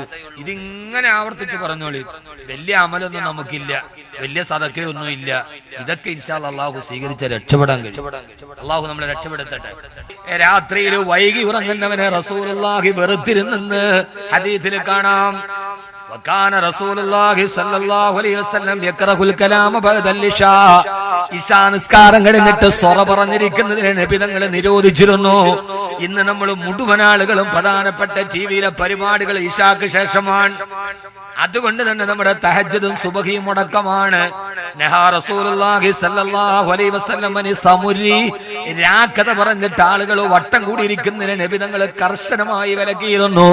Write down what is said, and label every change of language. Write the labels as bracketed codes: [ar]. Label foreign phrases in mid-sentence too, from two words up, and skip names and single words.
[ml] ഇതിങ്ങനെ ആവർത്തിച്ച് പറഞ്ഞോളി. വലിയ അമലൊന്നും നമുക്കില്ല, വലിയ സദഖയൊന്നും ഇല്ല. ഇതൊക്കെ [ar] إن شاء الله [ml] അല്ലാഹു സ്വീകരിച്ച് രക്ഷപ്പെടാൻ കഴിയും. അല്ലാഹു നമ്മളെ രക്ഷപ്പെടുത്തട്ടെ. രാത്രിയിൽ വൈകി ഉറങ്ങുന്നവനെ റസൂലുള്ളാഹി വെറുത്തിരുന്നെന്ന് ഹദീസിൽ കാണാം. [ar] وكان رسول الله صلى الله عليه وسلم يكره الكلام بعد العشاء. [ml] ഇശാ നിസ്കാരം കഴിഞ്ഞിട്ട് സ്വറ പറഞ്ഞിരിക്കുന്നതിനെ നബി തങ്ങൾ നിരോധിച്ചിരുന്നു. ഇന്ന് നമ്മൾ മുഴുവൻ ആളുകളും പ്രധാനപ്പെട്ട ടിവിയിലെ പരിപാടികൾ ഇശാക്ക് ശേഷമാണ്. അതുകൊണ്ട് തന്നെ നമ്മുടെ തഹജ്ജുദും സുബഹിയും മുടക്കമാണ്. [ar] نهى رسول الله صلى الله عليه وسلم عن السمر, [ml] രാക്കഥ പറഞ്ഞിട്ട് ആളുകൾ വട്ടം കൂടിയിരിക്കുന്നതിനെ നബി തങ്ങൾ കർശനമായി വിലക്കിയിരുന്നു.